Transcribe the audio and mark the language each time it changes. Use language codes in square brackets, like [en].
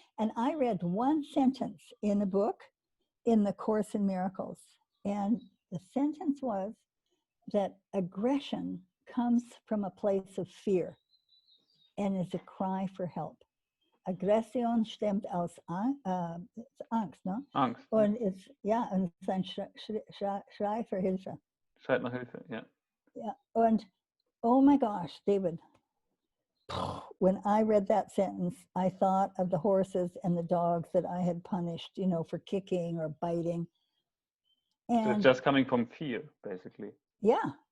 [en] And I read one sentence in a book in the Course in Miracles. And the sentence was that aggression comes from a place of fear and is a cry for help. [de] Aggression stammt aus Angst, ne? Angst. Und ist, ja, und ist ein Schrei für Hilfe. Schreit nach Hilfe, ja. [en] Yeah, and oh my gosh, David, when I read that sentence, I thought of the horses and the dogs that I had punished, you know, for kicking or biting. And so it's just coming from fear, basically. Yeah.